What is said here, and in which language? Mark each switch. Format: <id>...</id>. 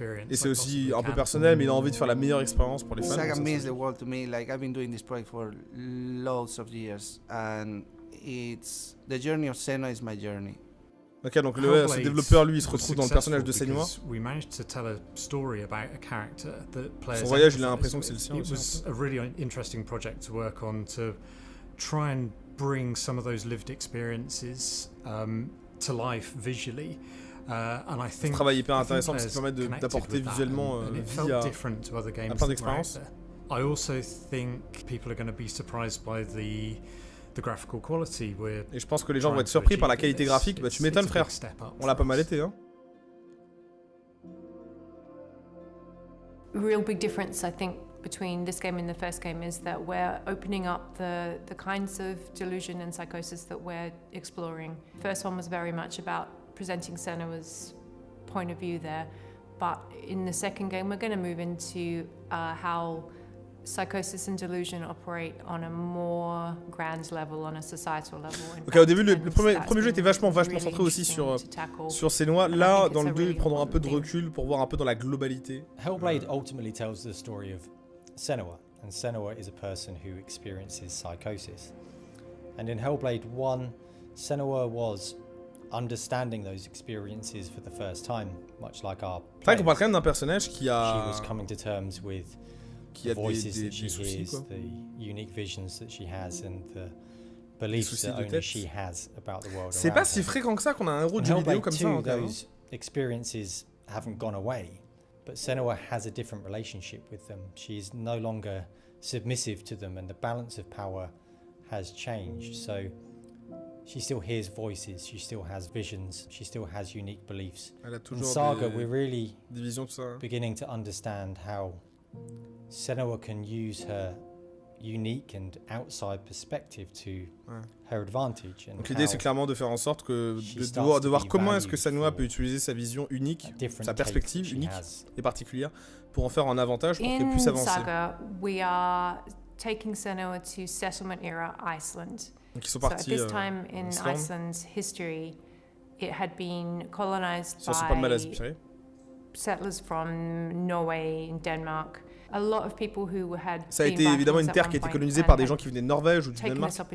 <fr>Et c'est aussi un peu personnel, mais il a envie de faire la meilleure expérience pour les fans.</fr> <en>Saga means the world to me. Like I've been doing this project for loads of years, and it's the journey of Senua is my journey.</en> <fr>Ok, donc ce développeur, lui, il se retrouve dans le personnage de Senua. Son voyage, il a l'impression que c'est le sien aussi.</fr> <en>It was a really interesting project to work on to try and bring some of those lived experiences to life visually. And I think</en> <fr>travail hyper intéressant parce qu'il permet d'apporter visuellement vie à plein d'expériences.</fr> <en>I also think people are going to be surprised by the graphical quality.</en> <fr>Et je pense que les gens vont être surpris par la qualité graphique. Bah tu m'étonnes, frère. On l'a pas mal été, hein.</fr> <en>Real big difference, I think, between this game and the first game is that we're opening up the kinds of delusion and psychosis that we're exploring. First one was very much about presenting Senua's point of view there, but in the second game we're going to move into how psychosis and delusion operate on a more grand level, on a societal level.</en> <fr>Ok, au début, le premier jeu était vachement centré aussi sur Senua. Là, dans le 2, ils prendront un peu de recul pour voir un peu dans la globalité.</fr> <en>Hellblade ultimately tells the story of Senua, and Senua is a person who experiences psychosis. And in Hellblade 1, Senua was understanding those experiences for the first time, much like our players.</en> <fr>On parle quand même d'un personnage qui a...</fr> <en>She was coming to terms with the voices that she hears, the unique visions that she has, and the beliefs that only she has about the world.</en> <fr>C'est pas si fréquent que ça qu'on a un héros de jeu vidéo comme ça.</fr> <en>Those experiences haven't gone away, but Senua has a different relationship with them. She's no longer submissive to them, and the balance of power has changed. So she still hears voices, she still has visions, she still has unique beliefs. In Saga, we're really beginning to understand how Senua can use her unique and outside perspective to her advantage.</en> <fr>Donc l'idée c'est clairement de faire en sorte que de voir comment est-ce que Senua peut utiliser sa vision unique, sa perspective unique et particulière pour en faire un avantage pour qu'elle puisse avancer.</fr> <en>Saga, we are taking Senua to settlement era Iceland.</en> <fr>Donc ils sont partis</fr> <en>so at this time in Iceland's history, it had been colonized by settlers from Norway and Denmark. A lot of people who had</en> <fr>Ça a été évidemment une terre qui a été colonisée par des gens qui venaient de Norvège ou du Danemark.</fr>